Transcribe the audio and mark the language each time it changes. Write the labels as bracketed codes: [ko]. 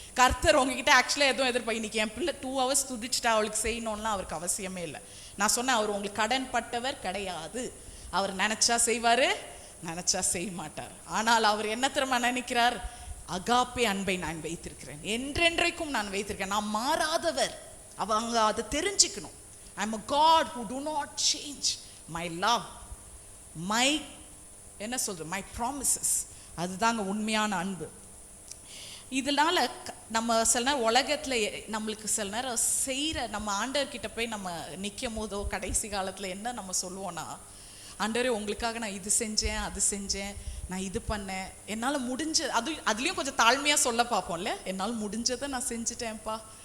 [ta] கர்த்தர் உங்ககிட்ட ஆக்சுவலாக எதுவும் எதிர்பார்ப்பு, இன்னைக்கு என் பிள்ளை 2 hours துதிச்சுட்டா அவளுக்கு செய்யணும்லாம் அவருக்கு அவசியமே இல்லை. நான் சொன்னேன், அவர் உங்களுக்கு கடன் பட்டவர் கிடையாது. அவர் நினைச்சா செய்வாரு, நினைச்சா செய்ய மாட்டார். ஆனால் அவர் என்ன தெரியுமா நினைக்கிறார்? அகாப்பே அன்பை நான் வைத்திருக்கிறேன், என்றென்றைக்கும் நான் வைத்திருக்கேன். நான் மாறாதவர். அவங்க அதை தெரிஞ்சுக்கணும். [en] I am a God who do not change. My love, my [ta] என்ன சொல்றது, [en] my promises. [ta] அதுதாங்க உண்மையான அன்பு. இதனால நம்ம சில நேரம் உலகத்துல நம்மளுக்கு சில நேரம் செய்யற, நம்ம ஆண்டவர்கிட்ட போய் நம்ம நிற்கும் போதோ கடைசி காலத்துல என்ன நம்ம சொல்லுவோம்னா, ஆண்டவரே உங்களுக்காக நான் இது செஞ்சேன், அது செஞ்சேன், நான் இது பண்ணேன், என்னால் முடிஞ்ச, அதுலேயும் கொஞ்சம் தாழ்மையாக சொல்ல பார்ப்போம்ல, என்னால் முடிஞ்சதை நான் செஞ்சுட்டேன்ப்பா.